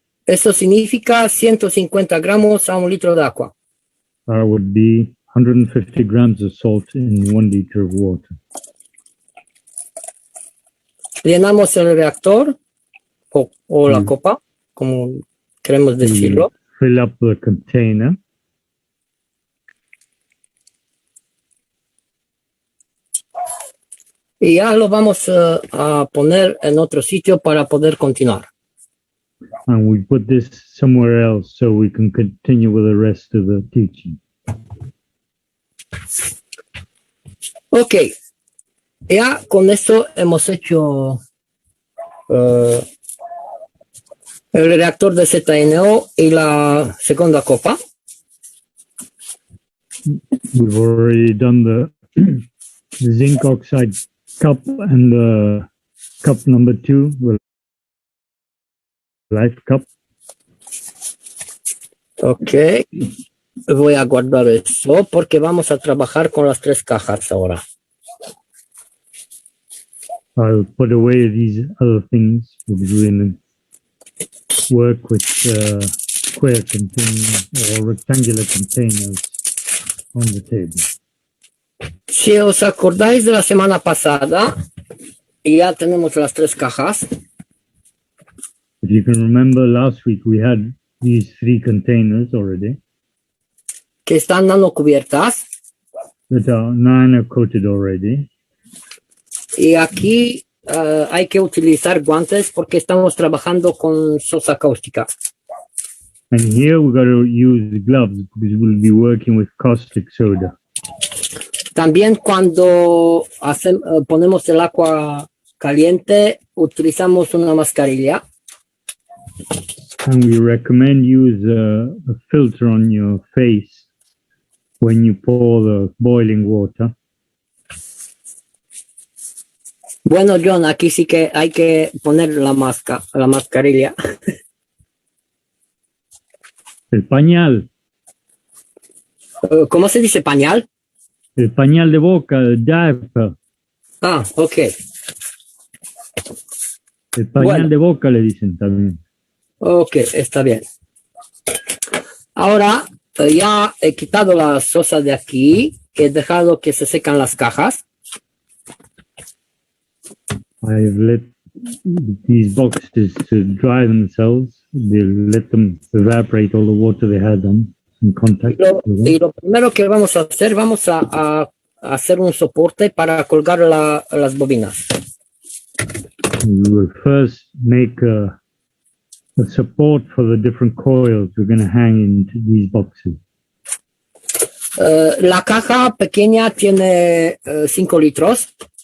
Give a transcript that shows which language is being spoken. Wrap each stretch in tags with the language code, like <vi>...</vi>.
<es>Eso significa 150 gramos a 1 litro de agua.</es> <en>That would be 150 grams of salt in 1 liter of water.</en> <es>Llenamos el reactor o la copa, como queremos decirlo.</es> <en>Fill up the container.</en> <es>Y ya lo vamos a poner en otro sitio para poder continuar.</es> <en>And we put this somewhere else so we can continue with the rest of the teaching.</en> <es>Ok, ya con esto hemos hecho el reactor de ZNO y la segunda copa.</es> <en>We've already done the Zinc Oxide Cup and the cup number 2, the Life Cup.</en> <es>Ok, voy a guardar eso porque vamos a trabajar con las 3 cajas ahora.</es> <en>I'll put away these other things because we're going to work with square containers or rectangular containers on the table.</en> <es>Si os acordáis de la semana pasada, ya tenemos las 3 cajas.</es> <en>If you can remember, last week we had these 3 containers already</en> <es>Que están nano cubiertas.</es> <en>that are nano coated already.</en> <es>Y aquí hay que utilizar guantes porque estamos trabajando con sosa cáustica.</es> <en>And here we've got to use gloves because we'll be working with caustic soda.</en> <es>También cuando ponemos el agua caliente, utilizamos una mascarilla.</es> <en>And we recommend use a filter on your face when you pour the boiling water.</en> <es>Bueno, John, aquí sí que hay que poner la mascarilla. El pañal. ¿Cómo se dice pañal? El pañal de boca, el diaper. Ah, ok. El pañal de boca le dicen también. Ok, está bien. Ahora ya he quitado la sosa de aquí, he dejado que se secan las cajas.</es> <en>I've let these boxes to dry themselves. They'll let them evaporate all the water they had on, in contact with</en> <es>Y</es> <en>them.</en> <es>lo primero que vamos a hacer, vamos a hacer un soporte para colgar las bobinas.</es> <en>We will first make a support for the different coils we're going to hang into these boxes.</en> <es>La caja pequeña tiene 5 litros.</es>